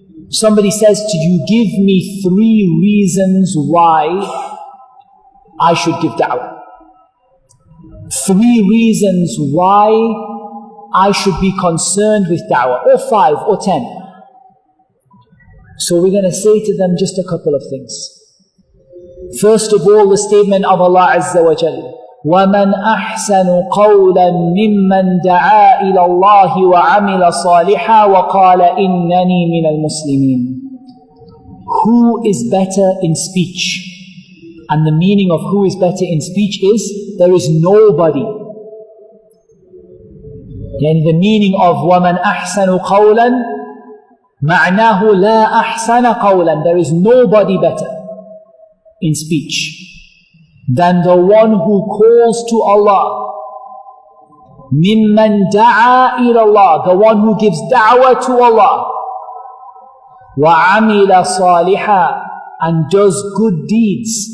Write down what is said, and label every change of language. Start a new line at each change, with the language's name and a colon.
English: Somebody says to you, give me 3 reasons why I should give da'wah. 3 reasons why I should be concerned with da'wah, or 5 or 10. So we're going to say to them just a couple of things. First of all, the statement of Allah Azza wa Jal,
Arabic: وَمَنْ أَحْسَنُ قَوْلًا مِمَّنْ دَعَا إِلَى اللَّهِ وَعَمِلَ صَالِحًا وَقَالَ إِنَّنِي مِنَ الْمُسْلِمِينَ.
English: Who is better in speech? And the meaning of who is better in speech is, there is nobody. Yani the meaning of
Arabic: وَمَنْ أَحْسَنُ قَوْلًا مَعْنَاهُ لَا أَحْسَنَ قَوْلًا.
English: There is nobody better in speech than the one who calls to Allah.
Arabic: مِمَّنْ دَعَا إِلَى اللَّهِ.
English: The one who gives da'wah to Allah.
Arabic: وَعَمِلَ صَالِحًا.
English: And does good deeds.